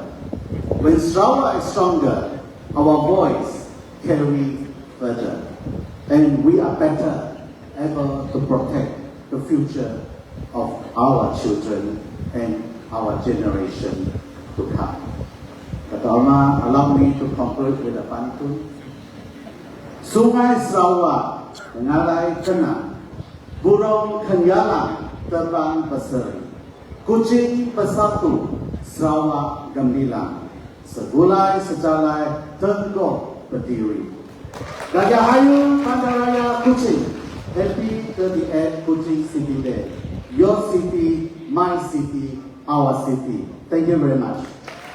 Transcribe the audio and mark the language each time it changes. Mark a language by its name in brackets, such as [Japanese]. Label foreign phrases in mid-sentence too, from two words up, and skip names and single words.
[English] When Sarawak is stronger, our voice carries further, and we are better able to protect the future of our children and our generation to come. Pertama, allow me to conclude with a pantun. [Malay] Sungai Sarawak mengalir tenang, burung kenyalang terbang berseri, Kuching bersatu, Sarawak gemilang, [Iban] segulai sejalai [Malay] tengkok berdiri. Rajahayu Bandaraya [English] Kuching, Happy 38 Kuching City Day. Your city, my city, our city. Thank you very much.